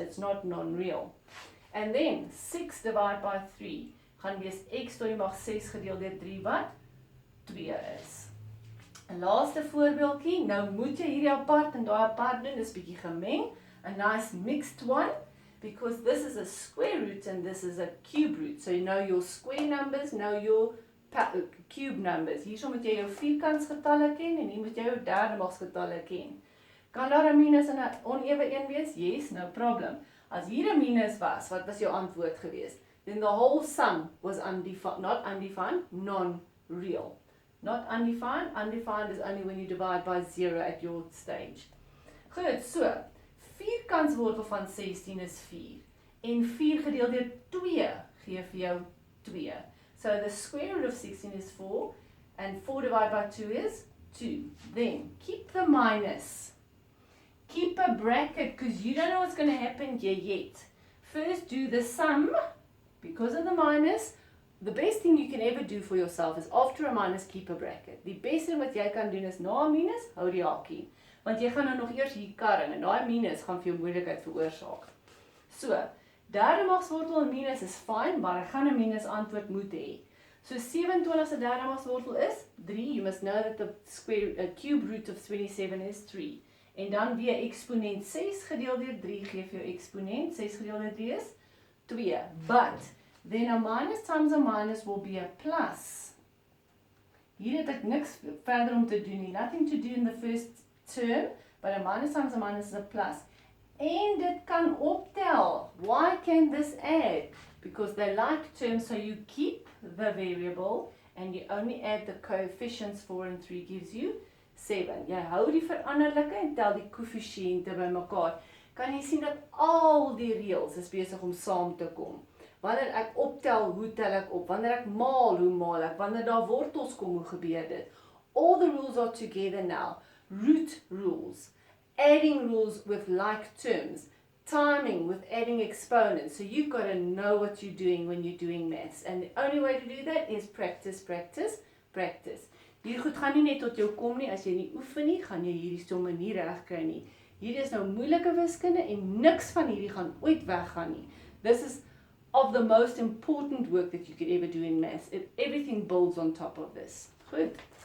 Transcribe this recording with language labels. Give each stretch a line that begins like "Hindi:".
English: It's not non-real. And then 6 divided by 3
Afrikaans: gaan wees x tot die mag 6 gedeel deur 3 wat 2 is. 'n Laaste voorbeeldjie. Nou moet jy hierdie apart en daai apart doen. Dis bietjie gemeng.
English: A nice mixed one, because this is a square root and this is a cube root. So you know your square numbers, know your cube numbers.
Afrikaans: Hierso moet jy jou vierkantsgetalle ken en hier moet jy jou derde magsgetalle ken. Kan daar 'n minus en 'n onewe een wees?
English: Yes, no problem.
Afrikaans: As hier 'n minus was, wat was jou antwoord gewees?
English: Then the whole sum was not undefined, non-real. Not undefined. Undefined is only when you divide by 0 at your stage.
Afrikaans: Goed, so vierkantswortel van 16 is 4. En 4 gedeel deur 2 gee vir jou 2.
English: So the square root of 16 is 4. And 4 divided by 2 is 2. Then keep the minus. Keep a bracket because you don't know what's going to happen here yet. First do the sum. Because of the minus, the best thing you can ever do for yourself is after a minus keep a bracket.
Afrikaans: Die beste wat jy kan doen is na 'n minus, hou die hakie. Want jy gaan nou nog eers hier karring en daai minus gaan vir jou moeilikheid veroorsaak. So, derde magswortel en minus is fyn, maar ek gaan 'n minus antwoord moet hê. So 27 se derde magswortel is 3.
English: You must know that the cube root of 27 is 3.
Afrikaans: En dan weer eksponent 6 gedeel deur 3 gee vir jou eksponent. 6 gedeel deur 3 is 2.
English: But then a minus times a minus will be a plus.
Afrikaans: Hier het ek niks verder om te doen nie.
English: Nothing to do in the first term, but a minus times a minus is a plus.
Afrikaans: En dit kan optel.
English: Why can this add? Because they like terms, so you keep the variable and you only add the coefficients. 4 and 3 gives you 7.
Afrikaans: Jy hou die veranderlike en tel die koëffisiënte bymekaar. Kan jy sien dat al die reëls is besig om saam te kom. Wanneer ek optel, hoe tel ek op? Wanneer ek maal, hoe maal ek? Wanneer daar wortels kom, hoe gebeur dit?
English: All the rules are together now. Root rules, adding rules with like terms, timing with adding exponents. So you've got to know what you're doing when you're doing maths. And the only way to do that is practice, practice, practice.
Afrikaans: Hier goed gaan nie net tot jou kom nie, as jy nie oefen nie, gaan jy hierdie stomme nie reg kry nie. Hier is nou moeilike wiskunde en niks van hierdie gaan ooit weggaan nie.
English: This is of the most important work that you could ever do in maths. Everything builds on top of this. Goed.